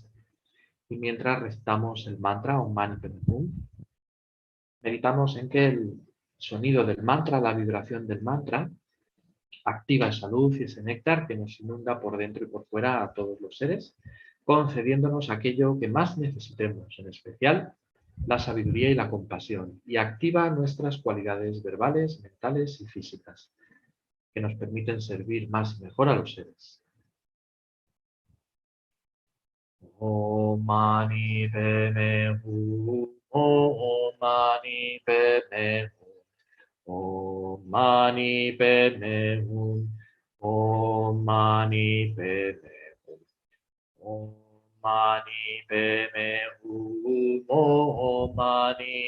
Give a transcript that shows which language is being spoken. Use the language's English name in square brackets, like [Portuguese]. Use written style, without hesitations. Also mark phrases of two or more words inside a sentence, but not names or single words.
[Spanish] Y mientras recitamos el mantra [Sanskrit] Om Mani Padme Hum, [Spanish] meditamos en que el sonido del mantra, la vibración del mantra, activa esa luz y ese néctar que nos inunda por dentro y por fuera a todos los seres, concediéndonos aquello que más necesitemos, en especial la sabiduría y la compasión, y activa nuestras cualidades verbales, mentales y físicas, que nos permiten servir más y mejor a los seres. [Sanskrit] Om Mani Padme Hum, Om Mani Padme Hum, Om Mani Padme Hum, Om Mani Padme Hum, Om Mani Padme Hum, Om Mani